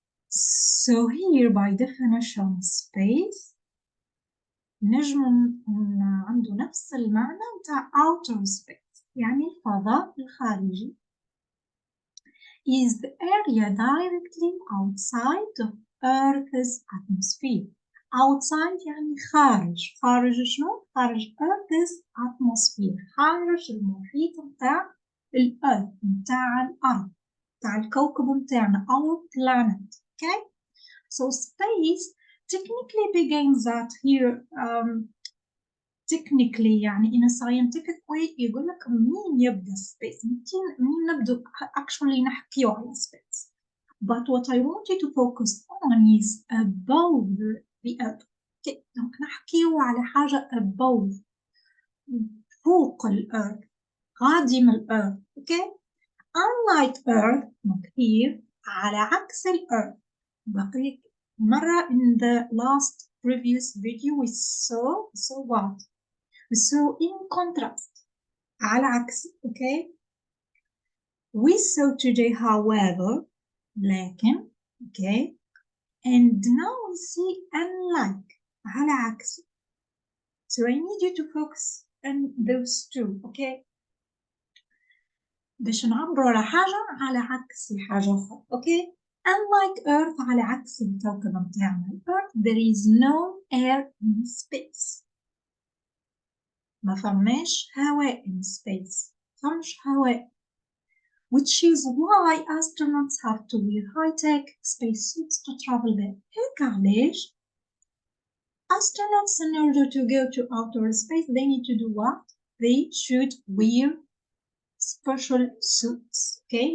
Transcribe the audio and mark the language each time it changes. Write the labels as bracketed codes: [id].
[en] So here by definition space [ar] نجم عنده نفس المعنى متاع [en] outer space [ar] يعني الفضاء الخارجي [en] is the area directly outside of Earth's atmosphere. [ar] Outside يعني خارج شنو؟ خارج [en] Earth's atmosphere، [ar] خارج المحيط متاع الأرض متاع الأرض متاع الكوكب متاعنا [en] our planet. Okay, so space technically begins at here [ar] technically يعني [en] in a scientific way [ar] يقول لك مين يبدأ space، مين نبدأ actually نحكيو على space. [en] But what I want you to focus on is above the earth. Okay. [ar] donc نحكيو على حاجة above، فوق الأرض، قادم الأرض. [en] Okay. unlike earth not here، [ar] على عكس الأرض. بقيت مرة [en] in the last previous video we saw what? So in contrast، على عكس. okay. We saw today however، لكن. okay. and now we see unlike، على عكس. so I need you to focus on those two. [ar] okay. باش نعبروا على حاجة على عكس حاجة أخرى. okay. [en] unlike earth، [ar] على عكس الكوكب متاعنا [en] earth there is no air in space. [ar] ما فماش هواء [en] in space، [ar] فمش هواء. [en] which is why astronauts have to wear high-tech spacesuits to travel there. [ar] هيك علاش [en] astronauts in order to go to outer space they need to do what? They should wear special suits. okay.